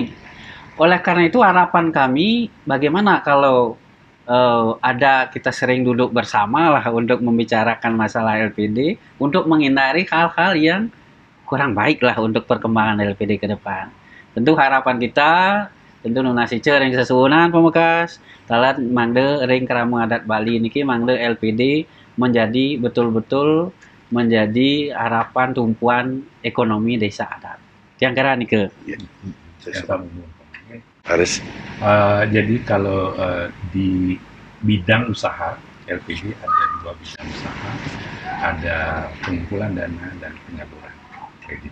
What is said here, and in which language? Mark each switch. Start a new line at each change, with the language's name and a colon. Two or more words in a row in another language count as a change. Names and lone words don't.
Indonesian: Oleh karena itu harapan kami, bagaimana kalau kita sering duduk bersama lah untuk membicarakan masalah LPD, untuk menghindari hal-hal yang kurang baik lah untuk perkembangan LPD ke depan. Tentu harapan kita, tentu
Balinese: nunasi ring sesuunan pemekas, talat mangde ring Kramo adat Bali niki mangde
Indonesian: LPD menjadi betul-betul menjadi harapan tumpuan ekonomi desa adat. Yang kira nih ke. Harus. Jadi kalau di bidang usaha LPD ada 2 bidang usaha, ada pengumpulan dana dan penyaluran kredit.